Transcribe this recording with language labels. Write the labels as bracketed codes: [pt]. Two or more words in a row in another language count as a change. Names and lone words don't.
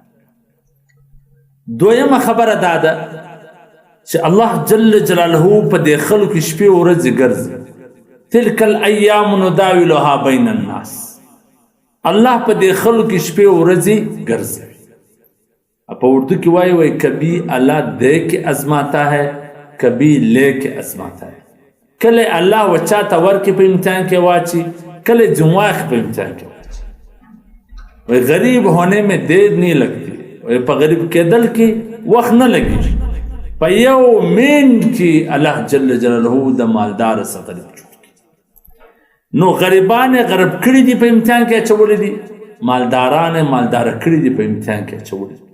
[ps] دویمه خبره دا ده چې الله [ar] جل جلاله [ps] په دې خلکو شپې ورځې ګرځي. [ar] تلک الایام نداولها بین الناس. [ps] الله په دې خلکو شپې ورځې ګرځي. په اردو کې وایي [ur] کبھی اللہ دے کے ازماتا ہے، [ps] کبھی لے کے ازماتا ہے. کله الله وچاته ورکې په امتحان کې واچي، کله جمواخ په امتحان کې واچي. [ur] غریب ہونے میں دیر نہیں لگتی، [ps] په غریب کېدل کې وخت نه لګېږي. په یو منټ کې الله [ar] جل جلاله [ps] د مالدار څخه غریب جوړ کړي. نو غریبان غریب کړي دي په امتحان کې اچولي دي، مالداران مالداره کړي دي په امتحان کې اچولي دي.